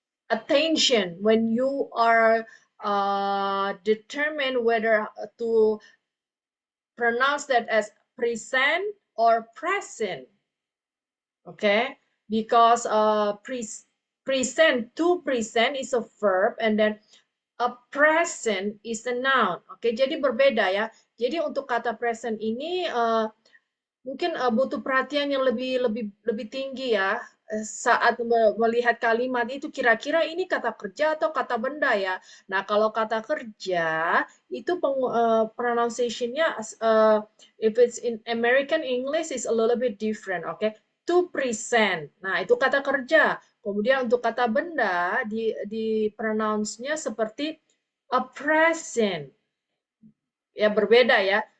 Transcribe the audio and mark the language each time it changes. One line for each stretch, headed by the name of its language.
English: attention when you are determine whether to pronounce that as present or present, okay, because present, to present is a verb and then a present is a noun, oke.
Indonesian: Jadi berbeda ya. Jadi untuk kata present ini mungkin butuh perhatian yang lebih tinggi ya saat melihat kalimat itu, kira-kira ini kata kerja atau kata benda ya. Nah, kalau kata kerja itu pronunciation-nya
English: if it's in American English is a little bit different, okay? To present.
Indonesian: Nah, itu kata kerja. Kemudian untuk kata benda di pronounce-nya seperti a present. Ya berbeda ya.